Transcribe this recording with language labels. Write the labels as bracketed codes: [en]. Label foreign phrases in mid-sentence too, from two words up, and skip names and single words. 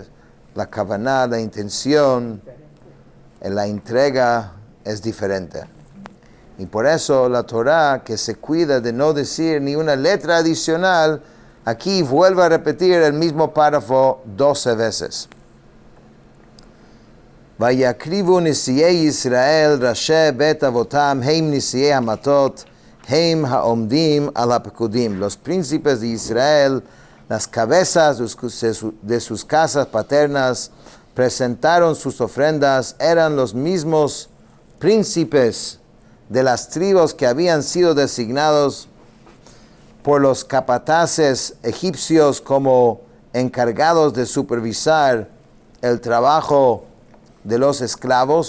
[es] La kavaná, la intención, la entrega es diferente. Y por eso la Torah, que se cuida de no decir ni una letra adicional, aquí vuelve a repetir el mismo párrafo 12 veces. [he] ויקריבו נשיאי ישראל ראשי בית אבותם הם נשיאי המטות הם העומדים על הפקודים. [es] Los príncipes de Israel, las cabezas de sus casas paternas, presentaron sus ofrendas, eran los mismos príncipes de las tribus que habían sido designados por los capataces egipcios como encargados de supervisar el trabajo de los esclavos.